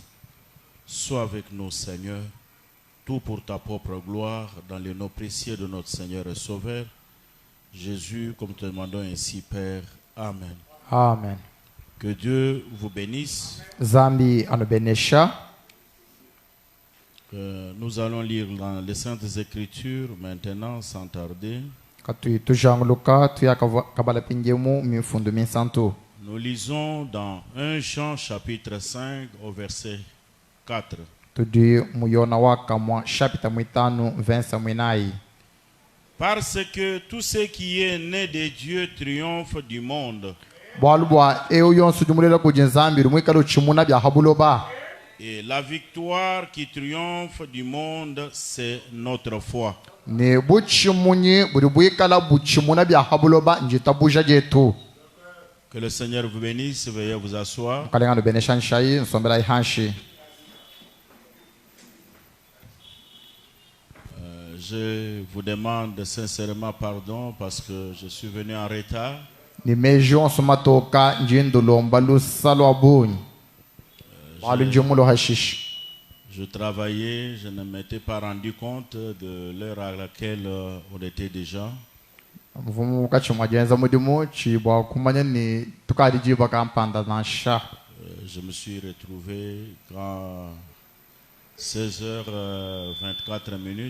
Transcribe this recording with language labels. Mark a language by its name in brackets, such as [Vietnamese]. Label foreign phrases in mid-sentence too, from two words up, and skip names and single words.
[French] Sois avec nous, Seigneur, tout pour ta propre gloire, dans les noms précieux de notre Seigneur et Sauveur, Jésus, comme te demandons ainsi, Père. Amen. Amen. Que Dieu vous bénisse. [Luba-Katanga] Zambi anubenesha. [French] Nous allons lire dans les Saintes Écritures maintenant, sans tarder. [Luba-Katanga] Katui tujangluka tuya kabala pinjemu mifundu minsantu. [French] Nous lisons dans 1 Jean chapitre 5 au verset 4. [Luba-Katanga] Tudi muyona waka mwa chapita mwitanu vensa mwinai. [French] Parce que tout ce qui est né de Dieu triomphe du monde. [Luba-Katanga] Bwalubwa eo yonsu jumulela kujenzambi rumwikalo chimuna bya habuloba. [French] Et la victoire qui triomphe du monde, c'est notre foi. [Luba-Katanga] Ne buchimunyi buribwikala buchimuna bya habuloba njita buja jetu. [French] Que le Seigneur vous bénisse, veuillez vous asseoir. [Luba-Katanga] Kalenga nubenesha nshai nsombela ihanshi. [French] Je vous demande sincèrement pardon parce que je suis venu en retard. [Luba-Katanga] Ni mejon somatoka njindulomba lusalo abunyi. [French] Je travaillais, je ne m'étais pas rendu compte de l'heure à laquelle on était déjà. Je me suis retrouvé quand 16h24.